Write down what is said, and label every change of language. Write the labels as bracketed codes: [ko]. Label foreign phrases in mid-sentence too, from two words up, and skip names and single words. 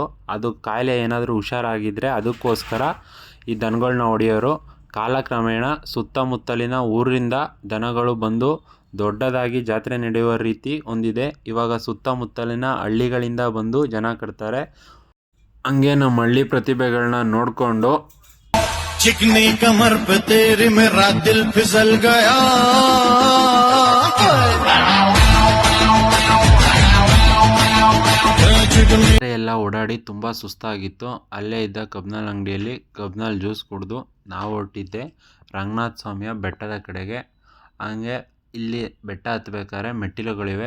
[kn] ಅದು ಕಾಯಿಲೆ ಏನಾದರೂ ಹುಷಾರಾಗಿದ್ದರೆ ಅದಕ್ಕೋಸ್ಕರ ಈ ದನಗಳನ್ನ ಹೊಡೆಯೋರು. ಕಾಲಕ್ರಮೇಣ ಸುತ್ತಮುತ್ತಲಿನ ಊರಿಂದ ದನಗಳು ಬಂದು ದೊಡ್ಡದಾಗಿ ಜಾತ್ರೆ ನಡೆಯುವ ರೀತಿ ಹೊಂದಿದೆ. ಇವಾಗ ಸುತ್ತಮುತ್ತಲಿನ ಹಳ್ಳಿಗಳಿಂದ ಬಂದು ಜನ ಕಟ್ತಾರೆ. ಹಂಗೆ ನಮ್ಮ ಹಳ್ಳಿ ಪ್ರತಿಭೆಗಳನ್ನ ನೋಡಿಕೊಂಡು [hi] चिकनी कमर पे तेरी मेरा दिल फिसल गया. [kn] ಎಲ್ಲ ಓಡಾಡಿ ತುಂಬ ಸುಸ್ತಾಗಿತ್ತು. ಅಲ್ಲೇ ಇದ್ದ ಕಬ್ನಲ್ ಅಂಗಡಿಯಲ್ಲಿ ಕಬ್ನಲ್ ಜ್ಯೂಸ್ ಕುಡಿದು ನಾವು ಹೊರಟಿದ್ದೆ ರಂಗನಾಥ ಸ್ವಾಮಿಯ ಬೆಟ್ಟದ ಕಡೆಗೆ. ಹಂಗೆ ಇಲ್ಲಿ ಬೆಟ್ಟ ಹತ್ತಬೇಕಾದ್ರೆ ಮೆಟ್ಟಿಲುಗಳಿವೆ.